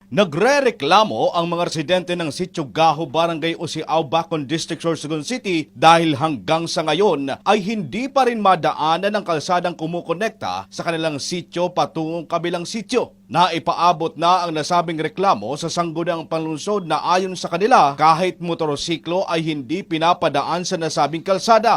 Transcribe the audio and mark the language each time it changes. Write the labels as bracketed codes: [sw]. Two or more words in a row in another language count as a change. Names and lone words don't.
[tl] Nagrereklamo ang mga residente ng Sitio Gaho, Barangay Usiao, Bacon District, Sorsogon City dahil hanggang sa ngayon ay hindi pa rin madaanan ang kalsadang kumukonekta sa kanilang sitio patungong kabilang sitio. Naipaabot na ang nasabing reklamo sa Sangguniang Panlungsod na ayon sa kanila kahit motorsiklo ay hindi pinapadaan sa nasabing kalsada.